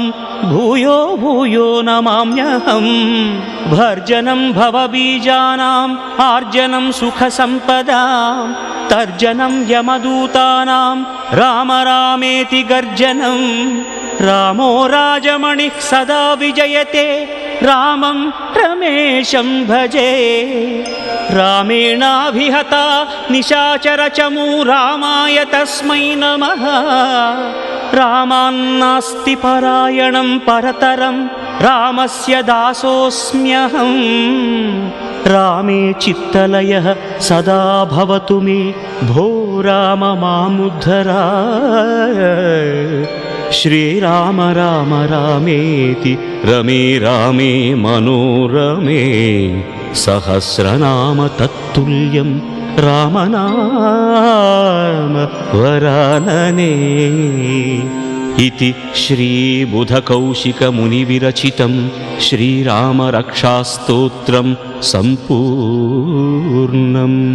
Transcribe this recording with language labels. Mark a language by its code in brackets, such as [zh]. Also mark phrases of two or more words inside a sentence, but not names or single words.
[sa] भूयो भूयो नमाम्यहम् भर्जनं भवबीजानाम् आर्जनं सुखसम्पदां तर्जनं यमदूतानां राम रामेति गर्जनं रामो राजमणिः सदा विजयते रामं रमेशं भजे रामेणाभिहता निशाचरचमू रामाय तस्मै नमः रामान्नास्ति परायणं परतरं రామస్య దాసోస్మ్యహం రామే చిత్తలయః సదా భవతు మే భో రామ మాముద్ధర శ్రీరామ రామ రామేతి రమే రామే మనోరమే సహస్రనామ తత్తుల్యం రామనామ వరాననే ఇతి శ్రీబుధకౌశికమునివిరచితం శ్రీరామరక్షాస్తోత్రం సంపూర్ణం.